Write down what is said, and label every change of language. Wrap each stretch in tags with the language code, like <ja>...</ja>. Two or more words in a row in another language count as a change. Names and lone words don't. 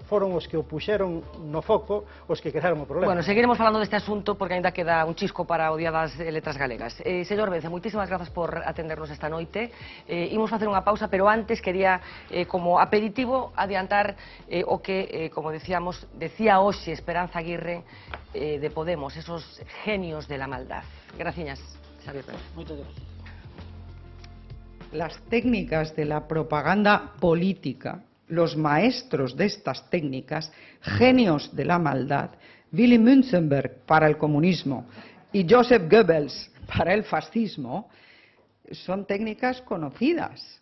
<gl>Foron os que o puxeron no foco os que crearon o problema. Bueno, seguiremos falando deste asunto porque ainda queda un chisco para o Día das Letras Galegas. Señor Vence, moitísimas grazas por atendernos esta noite. Imos facer unha pausa, pero antes quería, como aperitivo, adiantar o que, como decía hoxe Esperanza Aguirre de Podemos,</gl> <es>esos genios de la maldad. Gracias, Xavier Pérez. Muchas gracias. Las técnicas de la propaganda política, los maestros de estas técnicas, genios de la maldad, Willy Münzenberg para el comunismo y Joseph Goebbels para el fascismo, son técnicas conocidas.</es>